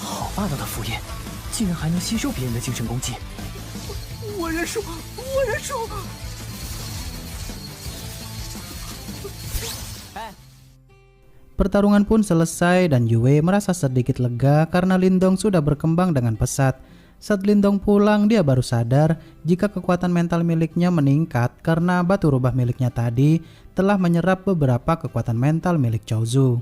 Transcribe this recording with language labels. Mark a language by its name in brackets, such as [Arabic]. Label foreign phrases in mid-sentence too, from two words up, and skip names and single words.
[Chinese] 霸道的符印，竟然还能吸收别人的精神攻击。我认输，我认输。 [Indonesian] Pertarungan pun selesai dan Yue merasa sedikit lega karena Lindong sudah berkembang dengan pesat. Saat Lindong pulang, dia baru sadar jika kekuatan mental miliknya meningkat karena batu rubah miliknya tadi telah menyerap beberapa kekuatan mental milik Chaozu.